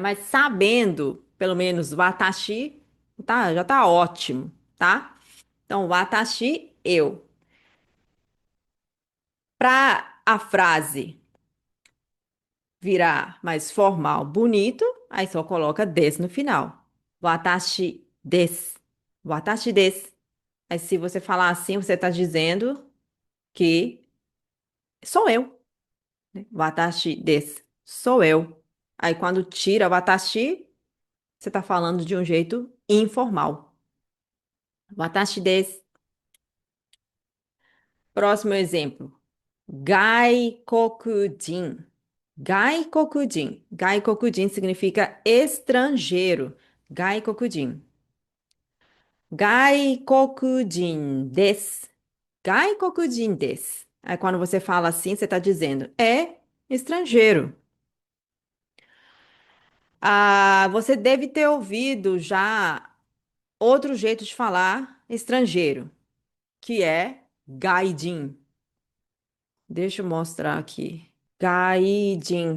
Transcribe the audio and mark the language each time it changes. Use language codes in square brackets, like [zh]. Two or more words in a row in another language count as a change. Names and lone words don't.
[pt] Mas sabendo, pelo menos, watashi, tá, já tá ótimo, tá? Então, watashi, eu. Para a frase virar mais formal, bonito, aí só coloca des no final. [ja] 私です. 私です. [pt] Aí, se você falar assim, você está dizendo que sou eu, né? [ja] 私です. [pt] Sou eu. Aí, quando tira watashi, você está falando de um jeito informal. [ja] 私です. [pt] Próximo exemplo. [ja] 外国人。外国人. [pt] Gaikokujin significa estrangeiro. [ja] 外国人。外国人です. 外国人です. [pt] Aí quando você fala assim, você está dizendo é estrangeiro. Ah, você deve ter ouvido já outro jeito de falar estrangeiro, que é gaijin. Deixa eu mostrar aqui. Gaijin.